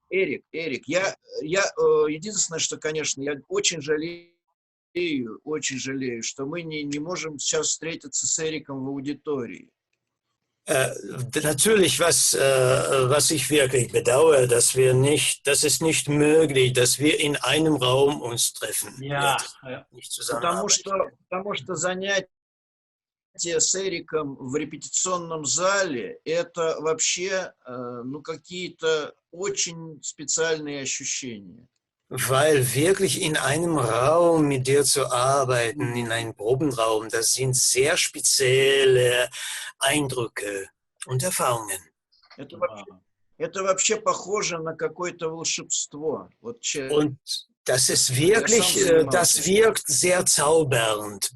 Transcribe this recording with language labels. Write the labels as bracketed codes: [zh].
[ru] Эрик, я единственное, что, конечно, я очень жалею, что мы не можем сейчас встретиться с Эриком в аудитории. [de] Natürlich, was ich wirklich bedauere, dass es nicht möglich, dass wir in einem Raum uns treffen. Ja. Nicht zusammenarbeiten. [ru] Потому что занятия с Эриком в репетиционном зале это вообще какие-то очень специальные ощущения. [de] Weil wirklich in einem Raum mit dir zu arbeiten, in einem Probenraum, das sind sehr spezielle Eindrücke und Erfahrungen. [ru] Это вообще похоже на какое-то волшебство. [de] Und das ist wirklich, das wirkt sehr bezaubernd.